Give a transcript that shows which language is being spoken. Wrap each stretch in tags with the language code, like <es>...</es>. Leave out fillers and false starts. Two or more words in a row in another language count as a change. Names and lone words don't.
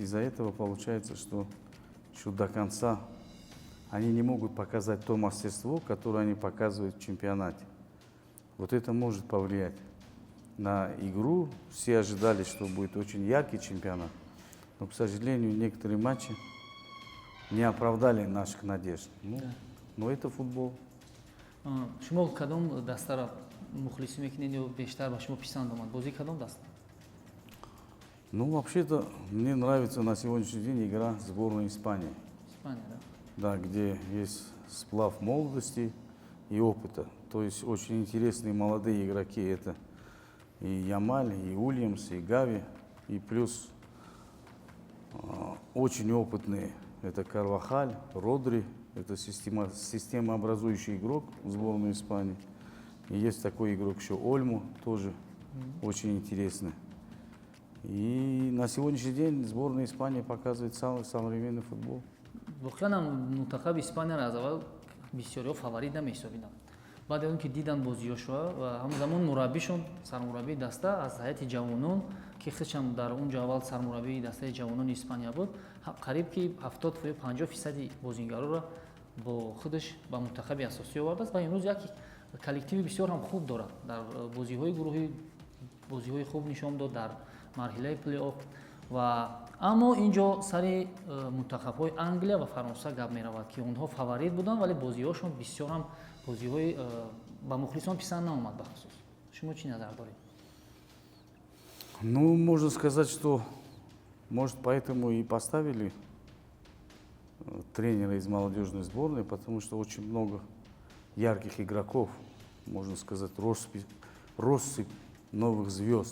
<ru>Из-за этого получается, что еще до конца они не могут показать то мастерство, которое они показывают в чемпионате. Вот это может повлиять на игру. Все ожидали, что будет очень яркий чемпионат. Но, к сожалению, некоторые матчи не оправдали наших надежд. Но это футбол.</ru> <tg>шумо кадом дастаро мухлисӣ мекунед ё бештар ба шумо писанд омад? Бозии кадом даста? Ну, вообще-то, мне нравится на сегодняшний день игра сборной Испании. Испания, да? Да, где есть сплав молодости и опыта. То есть очень интересные молодые игроки. Это и Ямаль, и Уильямс, и Гави, и плюс очень опытные. Это Карвахаль, Родри. Это системообразующий игрок в сборной Испании. И есть такой игрок еще Ольму, тоже очень интересный. И на сегодняшний день сборная Испании показывает самый современный футбол. воқеан мунтахаби Испанияро аз аввал бисёриҳо фаворит намеҳисобиданд. баъди он ки дидан бозиҳошро ва ҳамзамон мураббишон, сармураббии даста аз ҳайати ҷавонон ки худшам дар унҷо аввал сармураббии дастаи ҷавонони Испания буд, қариб ки 70-50% бозингароро бо худаш ба мунтахаби асосӣ овардааст ва имрӯз як коллективи бисёр ҳам хуб дорад. Дар бозиҳои гурӯҳӣ бозиҳои хуб нишон дод дар марҳилаи плей-офф. ва аммо инҷо сари мунтахабҳои Англия ва Фаронса гап меравад ки онҳо фаворит буданд, вале бозиҳошон бисёр ҳам бозиҳои ба мухлисон писанд наомад бахусус. Шумо чӣ назар доред?</tg> <ru>Ну, можно сказать, что, может, поэтому и поставили тренера из молодежной сборной, потому что очень много ярких игроков, можно сказать, россыпь новых звезд.</ru>